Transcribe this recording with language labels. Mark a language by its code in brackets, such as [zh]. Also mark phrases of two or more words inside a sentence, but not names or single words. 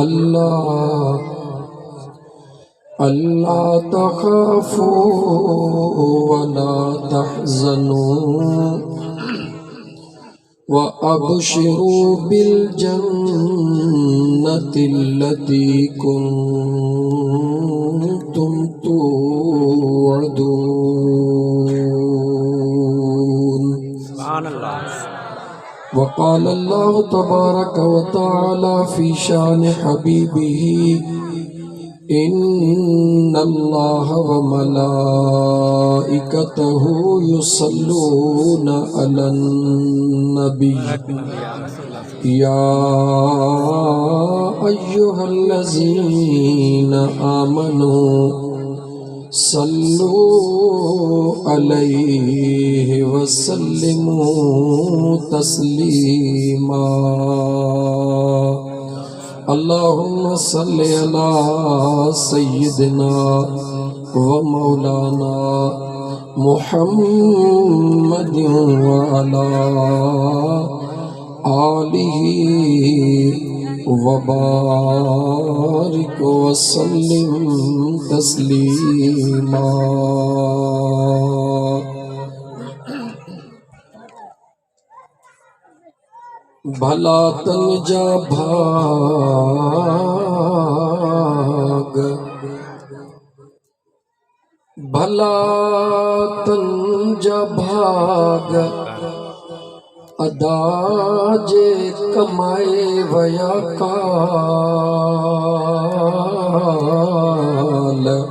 [ar] ألا تخافوا ولا تحزنوا وأبشروا بالجنة التي كنتم توعدون. وقال الله تبارك وتعالى في شأن حبيبه إن الله وملائكته يصلون على النبي يا أيها الذين آمنوا صلوا عليه وسلموا تسليما. اللهم صل على سيدنا ومولانا محمد وعلى آله وبارك وسلم تسليما. [sd] भला तन जा भाग भला तन जा भाग अदा जे कमाए वया काल